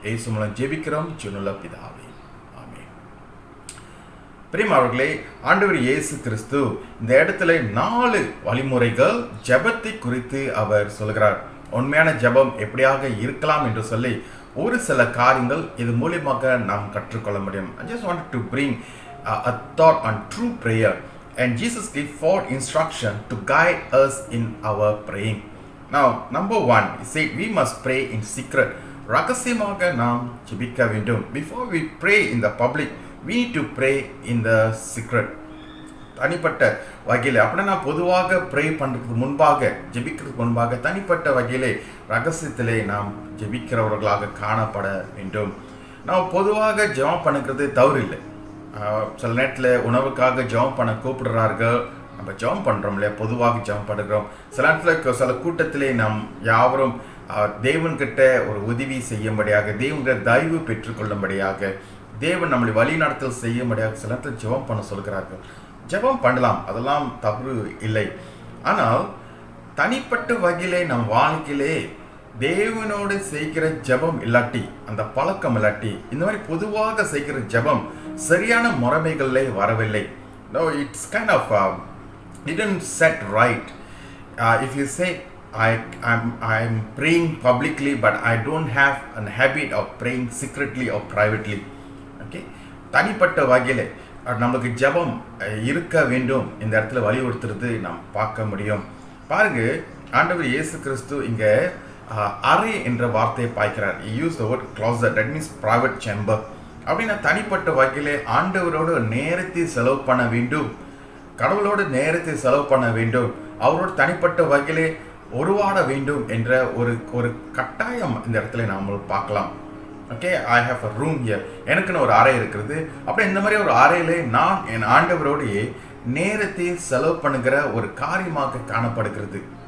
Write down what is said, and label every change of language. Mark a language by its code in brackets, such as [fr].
[ta] இயேசு மூலம் ஜெபிக்கிறோம் ஜீவனுள்ள பிதாவே, ஆமென். பிரியமானவர்களே, ஆண்டவர் இயேசு கிறிஸ்து இந்த இடத்துல 4 வழிமுறைகள் ஜெபத்தை குறித்து அவர் சொல்கிறார். உண்மையான ஜெபம் எப்படியாக இருக்கலாம் என்று சொல்லி ஒரு சில காரியங்கள் இது மூலமாக நாம் கற்றுக்கொள்ள முடியும். [en] I just wanted to bring a thought on true prayer, and Jesus gave 4 instructions to guide us in our praying. Now, number 1, he said we must pray in secret. [ta] ரகசியமாக நாம் ஜெபிக்க வேண்டும். [en] Before we pray in the public, we need to pray in the secret. [ta] தனிப்பட்ட வகையில் அப்படின்னா பொதுவாக pray பண்ணுறதுக்கு முன்பாக, ஜெபிக்கிறதுக்கு முன்பாக தனிப்பட்ட வகையிலே ரகசியத்திலே நாம் ஜெபிக்கிறவர்களாக காணப்பட வேண்டும். நாம் பொதுவாக ஜெபம் பண்ணுறது தவறு இல்லை. சில நேரத்தில் உணவுக்காக ஜெபம் பண்ண கூப்பிடுறார்கள், நம்ம ஜெபம் பண்ணுறோம் இல்லையா, பொதுவாக ஜெபம் பண்ணுறோம். சில நேரத்தில் சில கூட்டத்திலே நாம் யாவரும் தேவன்கிட்ட ஒரு உதவி செய்யும்படியாக, தேவன்கிட்ட தயவு பெற்றுக்கொள்ளும்படியாக, தேவன் நம்மளை வழி நடத்தல் செய்யும்படியாக சில நேரத்தில் ஜெபம் பண்ண சொல்கிறார்கள். ஜெபம் பண்ணலாம், அதெல்லாம் தவறு இல்லை. ஆனால் தனிப்பட்ட வகையிலே நம் வாழ்க்கையிலே தேவனோடு செய்கிற ஜெபம் இல்லாட்டி, அந்த பழக்கம் இல்லாட்டி, இந்த மாதிரி பொதுவாக செய்கிற ஜெபம் சரியான முறைமைகளிலே வரவில்லை. [en] No, it's kind of didn't set right. If you say I'm praying publicly, but I don't have a habit of praying secretly or privately. [ta] Okay, தனிப்பட்ட வகையிலே நமக்கு ஜெபம் இருக்க வேண்டும் இந்த இடத்துல வலியுறுத்துறது நாம் பார்க்க முடியும். பாருங்க, ஆண்டவர் இயேசு கிறிஸ்து இங்க அறை என்ற வார்த்தையை பாய்க்கிறார். [en] He used the word closet, that means private chamber. [ta] அப்படின்னா தனிப்பட்ட வகையிலே ஆண்டவரோடு நேரத்தை செலவு பண்ண வேண்டும், கடவுளோடு நேரத்தை செலவு பண்ண வேண்டும், அவரோடு தனிப்பட்ட வகையிலே உருவாட வேண்டும் என்ற ஒரு கட்டாயம் இந்த இடத்துல நாம் பார்க்கலாம். Okay, [en] I have a room here, [ta] எனக்குன்னு ஒரு அறை இருக்கிறது. அப்படியே இந்த மாதிரி ஒரு அறையிலே நான் என் ஆண்டவரோடையே நேரத்தை செலவு பண்ணுகிற ஒரு காரியமாக காணப்படுகிறது.